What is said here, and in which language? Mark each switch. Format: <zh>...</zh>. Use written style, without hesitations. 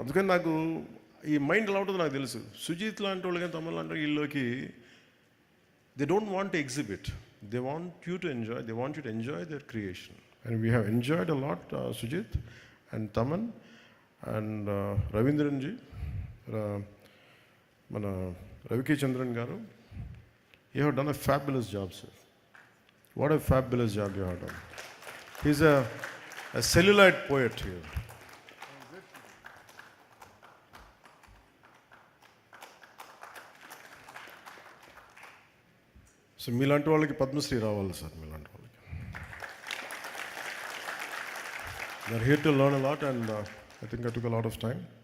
<te>అందుకని నాకు ఈ మైండ్ ఎలా ఉంటుందో నాకు తెలుసు. సుజిత్ లాంటి వాళ్ళు కానీ తమిళ లాంటి వీళ్ళకి</te> <en>They don't want to exhibit, they want you to enjoy, they want you to enjoy their creation. And we have enjoyed a lot Sujith and Thaman and Raveendran ji, మన రవికే చంద్రన్ గారు. You have done a fabulous job, sir. What a fabulous job you have done. He's a celluloid poet here.</en> <te>So మీలాంటి వాళ్ళకి పద్మశ్రీ రావాలి sir, మీలాంటి వాళ్ళకి.</te> <en>They're here to learn a lot, and I think I took a lot of time.</en>